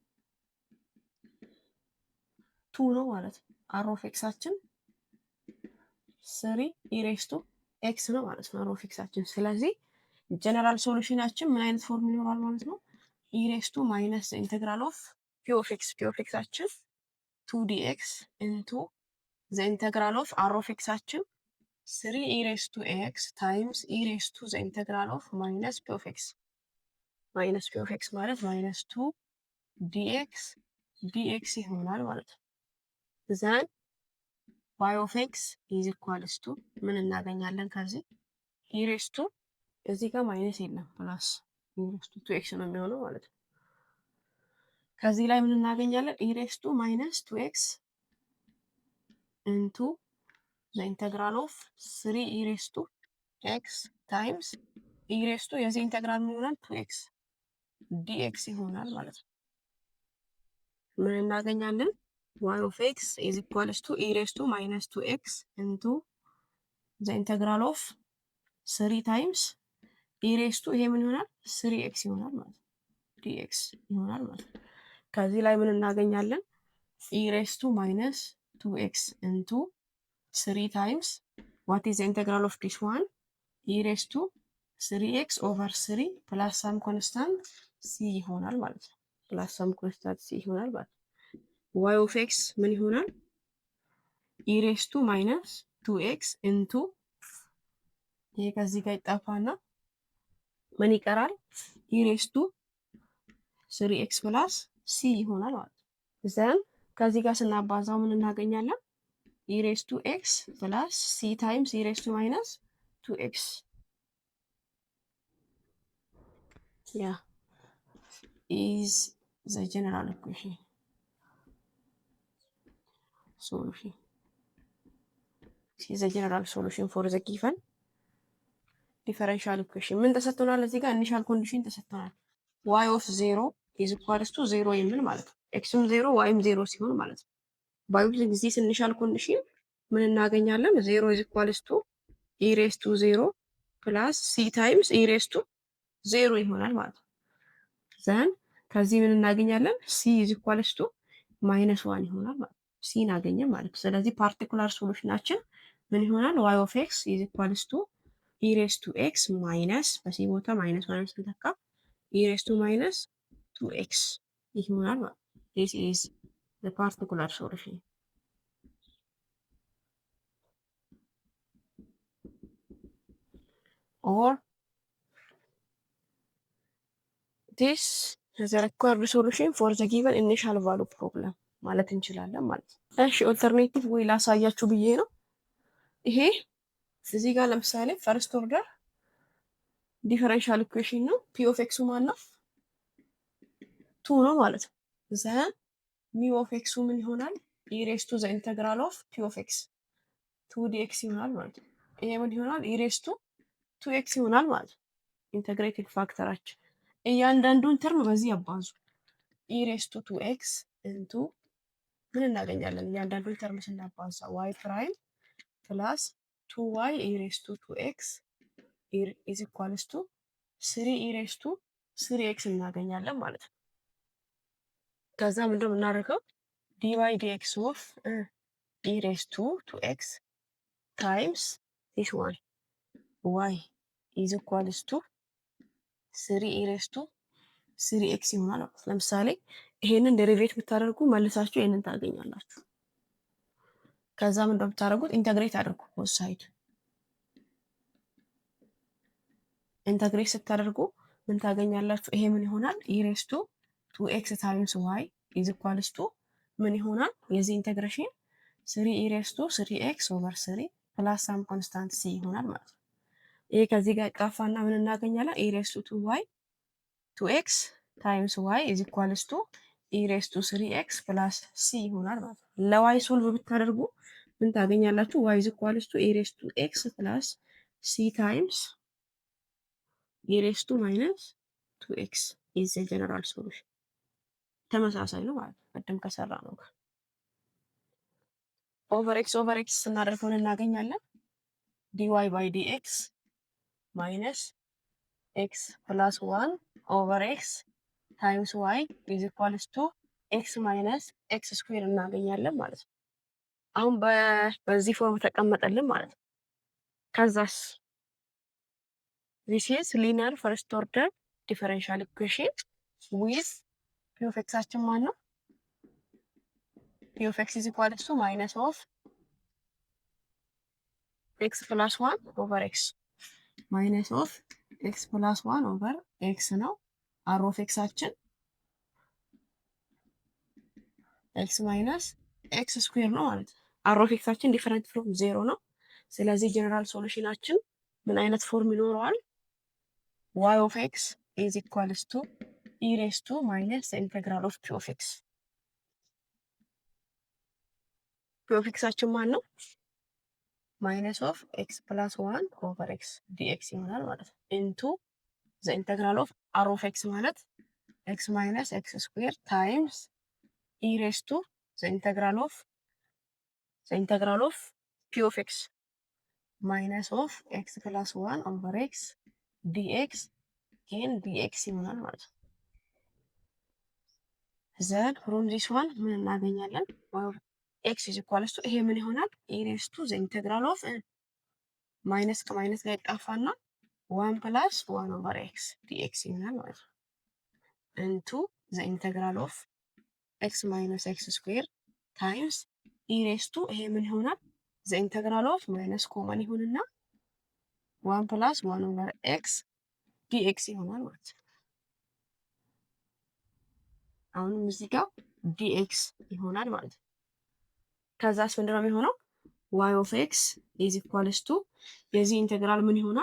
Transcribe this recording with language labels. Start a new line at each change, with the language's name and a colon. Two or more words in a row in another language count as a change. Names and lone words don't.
Amharic: 2 ነው ማለት ነው።
English: r of x
Amharic: አችን 3
English: e raised to x
Amharic: ነው ማለት ነው
English: r of x
Amharic: አችን። ስለዚህ ጀነራል ሶሉሽናችን ምን አይነት ፎርም ይኖራል ማለት ነው?
English: e raised to minus the integral of p of x አችን 2 dx into the integral of r of x አችን 3 e raised to x times e raised to the integral of minus p of x ማለት minus 2 dx
Amharic: ይሆናል ማለት ነው።
English: then y of x is equals to
Amharic: ምን እናገኛለን ከዚህ?
English: e raised to
Amharic: እዚህ ጋር ማይነስ የለም ፕላስ
English: e raised to 2x
Amharic: ነው የሚሆነው ማለት ነው። ከዚህ ላይ ምን እናገኛለን?
English: e raised to minus 2x into the integral of 3 e raised to x times e raised to
Amharic: የዚህ ኢንተግራል ምን ይሆናል? 2x dx ይሆናል ማለት ነው። ምን እናገኛለን?
English: y of x is equals to e raised to minus 2x into the integral of 3 times e raised to
Amharic: ይሄ ምን ይሆናል? 3x ይሆናል ማለት ነው dx ይሆናል ማለት ነው። ከዚህ ላይ ምን እናገኛለን?
English: e raised to minus 2x into 3 times what is the integral of this one? e raised to 3x over 3 plus some constant c
Amharic: ይሆናል ማለት ነው።
English: plus some constant c
Amharic: ይሆናል ማለት ነው።
English: y of x
Amharic: ምን ይሆናል?
English: e raised to minus 2x into
Amharic: ይሄ ከዚህ ጋር ይጣፋና ምን ይቀራል?
English: e raised to 3x
Amharic: ፕላስ c ይሆናል ማለት ነው። ዘን ከዚህ ጋር ስናባዛው ምን እናገኛለን?
English: e raised to x ፕላስ c ታይምስ e raised to minus 2x yeah is the general equation solution. is the general solution for the given differential equation.
Amharic: ምን ተሰጥቶናል? እዚህ ጋር ኢኒሻል ኮንዲሽን ተሰጥቶናል።
English: y of 0 is equals to 0
Amharic: የሚል ማለት ነው። xም 0 yም 0 ሲሆን ማለት ነው።
English: by this initial condition
Amharic: ምን እናገኛለን?
English: 0 is equals to e raised to 0 plus c times e raised to 0
Amharic: ይሆናል ማለት ነው። ዘን ከዚህ ምን እናገኛለን?
English: c is equals to -1
Amharic: ይሆናል ማለት ነው። c እናገኘን ማለት ነው። ስለዚህ ፓርቲኩላር ሶሉሽናችን ምን ይሆናል?
English: y of x is equals to e raised to x minus
Amharic: በሲ ቦታ ማይነስ ማይነስ ተተካ
English: e raised to minus 2x
Amharic: ይሆናል ማለት ነው።
English: this is the particular solution. or this is the required solution for the given initial value problem
Amharic: ማለት እንችላለን ማለት ነው። እሺ ኦልተርኔቲቭ ወይ ላሳያችሁ ብዬ ነው። ይሄ እዚህ ጋር ለምሳሌ
English: first order differential equation
Amharic: ነው።
English: p of x
Amharic: ማን ነው? 2 ነው ማለት ነው። ዘን
English: mu of x
Amharic: ምን ይሆናል?
English: e raised to the integral of p of x 2 dx
Amharic: ይሆናል ማለት ነው። ይሄ ምን ይሆናል?
English: e raised to 2x
Amharic: ይሆናል ማለት ነው። ኢንተግሬቲንግ ፋክተራችን እያንዳንዱን ተርም በዚህ ያባዙ
English: e raised to 2x into
Amharic: ምን እናገኛለን? እያንዳንዱን ተርም ስናባዛ
English: y prime plus 2y e raised to 2x is equals to 3 e raised to 3x
Amharic: እናገኛለን ማለት ነው። ከዛ ምንድነው የምናደርገው?
English: dy dx of e raised to 2x times this one y is equals to 3 e raised to 3x
Amharic: ይሆናል። ለምሳሌ ይሄንን ዴሪቬት ብታደርጉ መልሳችሁ ይሄንን ታገኛላችሁ። ከዛ ምን እንደምታደርጉት ኢንተግሬት አድርጉ
English: both side
Amharic: ኢንተግሬት ስታደርጉ ምን ታገኛላችሁ? ይሄ ምን ይሆናል?
English: e raised to 2x times y is equals to
Amharic: ምን ይሆናል? የዚህ ኢንተግሬሽን
English: 3 e raised to 3x over 3 plus some constant c
Amharic: ይሆናል ማለት ነው። ይሄ ከዚህ ጋር ጣፋና ምን እናገኛለን?
English: e raised to 2y 2x times y is equals to e raised to 3x plus c
Amharic: ይሆናል ማለት ነው። ለy ሶልቭ ብታደርጉ ምን ታገኛላችሁ?
English: y is equals to e raised to x plus c times e raised to minus 2x is the general solution.
Amharic: ተመሳሳይ ነው ማለት ነው። ቀደም ከሰራ ነው ጋር
English: over x
Amharic: ስናደርገው እናገኛለን
English: dy by dx minus x plus 1 over x times y is equals to x minus x square
Amharic: እናገኛለን ማለት ነው። አሁን በዚህ ፎርም ተቀመጠልን ማለት ነው። ከዛስ
English: this is linear first order differential equation with p of x
Amharic: አችን ማን ነው?
English: p of x is equals to minus of x plus 1 over x minus of x plus 1 over x ነው። r of x አችን x minus x square
Amharic: ነው ማለት ነው።
English: r of x አችን different from 0
Amharic: ነው። ስለዚህ ጀነራል ሶሉሽናችን ምን አይነት ፎርም ይኖረዋል?
English: y of x is equals to e raised to minus the integral of p of x p of x
Amharic: አችን ማን ነው?
English: minus of x plus 1 over x dx
Amharic: ይሆናል ማለት ነው።
English: into the integral of r of x ማለት x minus x square times e raised to the integral of p of x minus of x plus 1 over x dx again dx
Amharic: ይሆናል ማለት ነው።
English: then from this one
Amharic: ምን እናገኛለን?
English: x is equals to
Amharic: ይሄ ምን ይሆናል?
English: e raised to the integral of
Amharic: ማይነስ ከማይነስ ጋር ይጣፋና
English: 1 plus 1 over x dx
Amharic: ይሆናል ማለት ነው።
English: into the integral of x minus x square times e raised to
Amharic: ይሄ ምን ይሆናል?
English: the integral of minus
Amharic: ኮመን ይሁንና
English: 1 plus 1 over x dx
Amharic: ይሆናል ማለት ነው። አሁንም እዚህ ጋር ዲኤክስ ይሆናል ማለት ነው። ከዛስ ምንድን ነው የሚሆነው?
English: y of x is equals to
Amharic: የዚህ ኢንቴግራል ምን ይሆናል?